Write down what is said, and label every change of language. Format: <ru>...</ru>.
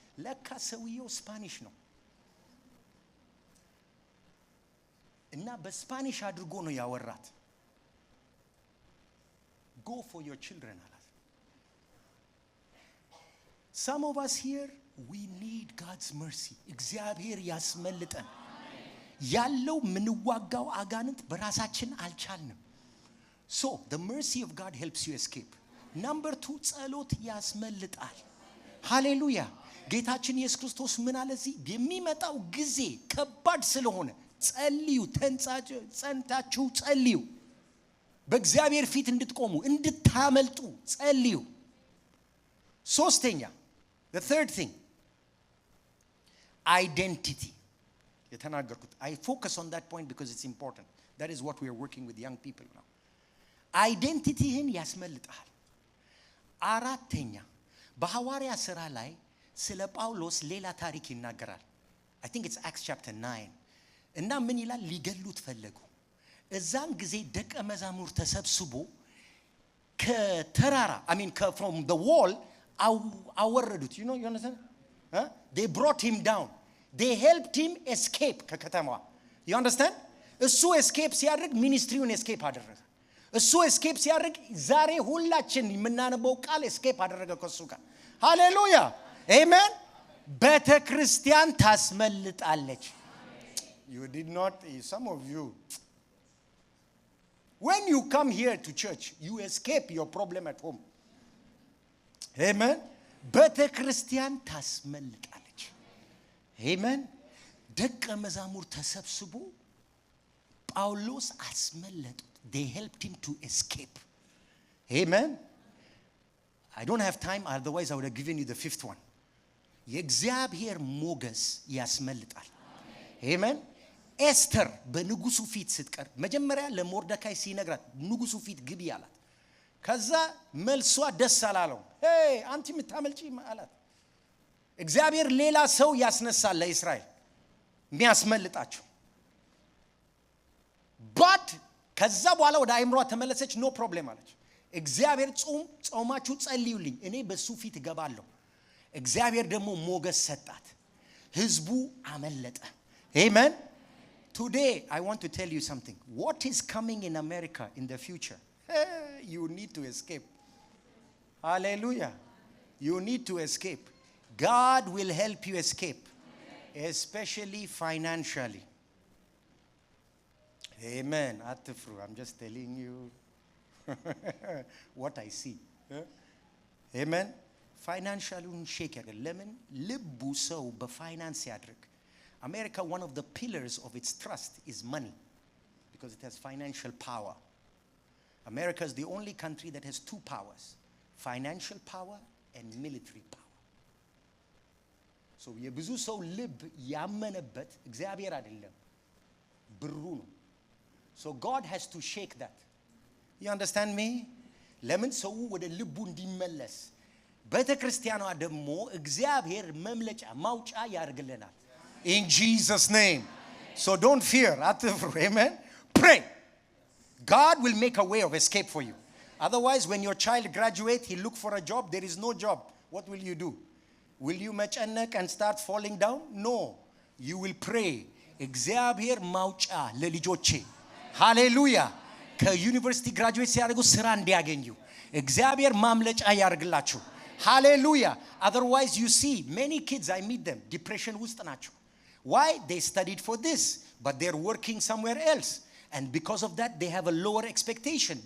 <am>ለካ ሰውየው ስፓኒሽ ነው እና በስፓኒሽ አድርጎ ነው ያወራት።</am> <en>go for your children</en> <am>አላት።</am> <en>some of us here we need God's mercy.</en> <am>እግዚአብሔር ያስመልጠን። ያለው ምንዋጋው አጋንንት በራሳችን አልቻልንም።</am> <en>so the mercy of God helps you escape.</en> <am>number 2 ጸሎት ያስመልጣል። ሃሌሉያ። ጌታችን ኢየሱስ ክርስቶስ ምን አለ? እዚህ የሚመጣው ጊዜ ከባድ ስለሆነ ጸልዩ፣ ጸንታችሁ ጸልዩ። በእግዚአብሔር ፊት እንድትቆሙ እንድታመልጡ ጸልዩ። ሶስተኛ</am> <en>the third thing identity.</en> <am>የተናገርኩት</am> <en>I focus on that point because it's important. That is what we are working with young people now.</en> <am>አይዴንቲቲህን ያስመልጣል። አራተኛ በሐዋርያ ሥራ ላይ ስለ ጳውሎስ ሌላ ታሪክ ይናገራል።</am> <en>I think it's Acts chapter 9.</en> <am>እና ምን ይላል? ሊገሉት ፈለጉ። እዛን ጊዜ ደቀ መዛሙር ተሰብስቦ ከተራራ</am> <en>from the wall</en> <am>አወረዱት.</am> <en>you understand? they brought him down. they helped him escape</en> <am>ከከተማዋ.</am> <en>you understand?</en> <am>እሱ escape ሲያደርግ ሚኒስትሪውን escape አደረገ። እሱ escape ሲያደርግ ዛሬ ሁላችን የምናነበው ቃል escape አደረገ ከሱ ጋር። ሃሌሉያ። Amen. ቤተ ክርስቲያን ታስመልጣለች.</am> <en>You did not, some of you, when you come here to church, you escape your problem at home.</en> <am>Amen. ቤተ ክርስቲያን ታስመልጣለች. Amen. ደቀ መዛሙር ተሰብስቦ ጳውሎስ አስመለጡት.</am> <en>They helped him to escape. Amen. I don't have time, otherwise I would have given you the fifth one.</en> <am>የእግዚአብሔር ሞገስ ያስመልጣል. Amen. ኤስተር በንጉሱ ፊት ስትቀርብ መጀመሪያ ለሞርደካይ ሲነግራት ንጉሱ ፊት ግቢ አላት። ከዛ መልሷ ደስ አላለው። ሄይ አንቺ የምታመልጪ አላት። እግዚአብሔር ሌላ ሰው ያስነሳል ለእስራኤል የሚያስመልጣቸው። ባት ከዛ በኋላ ወደ አይምሯ ተመለሰች። ኖ ፕሮብሌም አለች። እግዚአብሔር ጾማችሁ ጸልዩልኝ እኔ በሱ ፊት እገባለሁ። እግዚአብሔር ደግሞ ሞገስ ሰጣት። ህዝቡ አመለጠ። Amen.</am> <en>Today I want to tell you something. What is coming in America in the future? You need to escape. Hallelujah. You need to escape. God will help you escape, especially financially. Amen. Atfru, I'm just telling you what I see. Amen. Financially shake</en> <am>ያደርጋል። ለምን ልቡ ሰው በፋይናንስ ያድርግ።</am> <en>America, one of the pillars of its trust is money because it has financial power. America is the only country that has two powers, financial power and military power.</en> <am>So የብዙ ሰው ልብ ያመነበት እግዚአብሔር አይደለም ብሩ ነው.</am> <en>So God has to shake that. You understand me?</en> <am>ለምን ሰው ወደ ልቡ እንዲመለስ ቤተክርስቲያኗ ደግሞ እግዚአብሔር መምለጫ ማውጫ ያርግልናል.</am> <en>In Jesus' name. So don't fear. Amen. Pray. God will make a way of escape for you. Otherwise, when your child graduates, he look for a job, there is no job. What will you do? Will you</en> <am>መጨነቅ</am> <en>and start falling down? No. You will pray.</en> <am>እግዚአብሔር ማውጫ ለልጆቼ Hallelujah. ከዩኒቨርሲቲ ግራጁዌት ሲያደርጉ ስራ እንዲያገኙ እግዚአብሔር ማምለጫ ያርግላችሁ.</am> <en>Hallelujah. Otherwise, you see, many kids, I meet them, depression</en> <am>ውስጥ ናቸው.</am> <en>Why? They studied for this, but they're working somewhere else. And because of that, they have a lower expectation.</en>